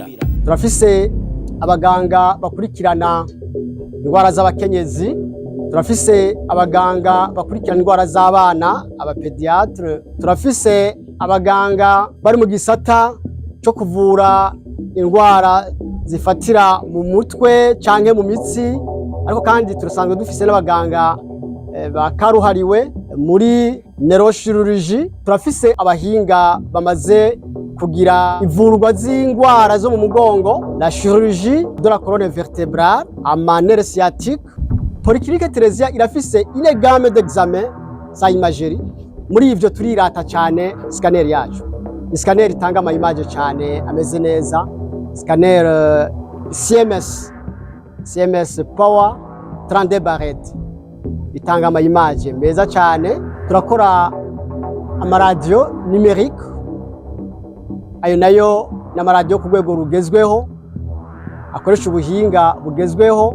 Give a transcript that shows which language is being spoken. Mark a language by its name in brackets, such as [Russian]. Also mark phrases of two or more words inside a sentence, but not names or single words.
[Rundi] Turafise abaganga bakurikirana indwara z'abakenyezi, turafise abaganga bakurikirana indwara z'abana, abapediatre, turafise abaganga bari mu gisata cyo kuvura indwara zifatira mu mutwe canke mu mitsi, ariko kandi turasanzwe dufise n'abaganga bakaruhariwe muri neurochirurgie. Turafise abahinga bamaze kugira ivurwa z'indwara zo mu mugongo, [French] la chirurgie de la colonne vertébrale, ama nerf sciatique. Polyclinique Terezia irafise une gamme d'examen sa imagerie. [Rundi] Muri ivyo turirata cyane scanner yacu. Scanner itanga ama image cyane ameze neza. Scanner CMS Power 32 barrettes. Itanga ama image meza cyane. Turakora ama [French] radio numérique, [Rundi] ayo nayo n'ama radio ku rwego rugezweho akoresha ubuhinga bugezweho.